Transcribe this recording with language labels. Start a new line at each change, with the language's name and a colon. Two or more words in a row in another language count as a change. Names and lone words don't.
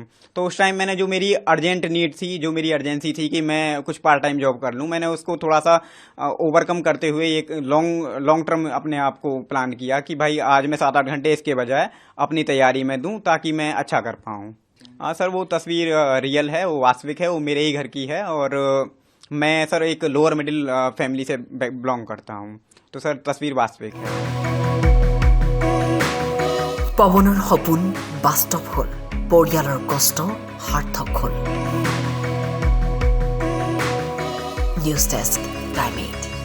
Hindi: तो उस टाइम मैंने जो मेरी
English: urgent need
Hindi: थी, जो मेरी अर्जेंसी थी कि मैं कुछ
English: part time job
Hindi: कर लूं, मैंने उसको थोड़ा सा ओवरकम करते हुए एक
English: long term
Hindi: अपने आप को प्लान किया कि भाई आज मैं 7-8 घंटे इसके बजाय अपनी तैयारी में दूं ताकि मैं अच्छा कर पाऊं। हाँ सर, वो तस्वीर रियल है, वो वास्तविक है, वो मेरे ही घर की है। और मैं सर एक
English: lower middle family
Hindi: से बिलोंग करता हूँ। तो सर तस्वीर वास्तविक है।
Assamese: পৱনৰ সপোন বাস্তৱ হ'ল, পৰিয়ালৰ কষ্ট সাৰ্থক হ'ল। নিউজ ডেস্ক, টাইম।